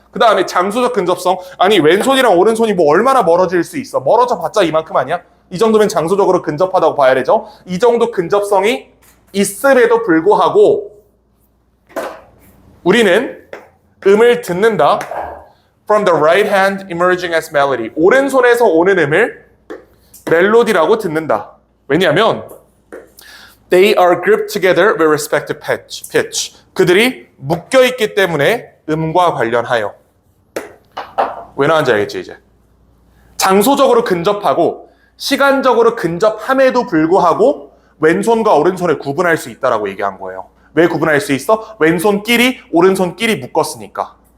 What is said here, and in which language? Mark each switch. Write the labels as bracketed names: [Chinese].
[Korean] 그 다음에 장소적 근접성. 아니 왼손이랑 오른손이 뭐 얼마나 멀어질 수 있어. 멀어져 봤자 이만큼 아니야? 이 정도면 장소적으로 근접하다고 봐야 되죠. 이 정도 근접성이 있음에도 불구하고 우리는 음을 듣는다. [English] From the right hand emerging as melody. [Korean] 오른손에서 오는 음을 멜로디라고 듣는다. 왜냐하면 [English] they are grouped together with respect to pitch. [Korean] 그들이 묶여있기 때문에 음과 관련하여. 왜 나왔는지 알겠지 이제. 장소적으로 근접하고 시간적으로 근접함에도 불구하고 왼손과 오른손을 구분할 수 있다라고 얘기한 거예요. 왜 구분할 수 있어? 왼손끼리 오른손끼리 묶었으니까.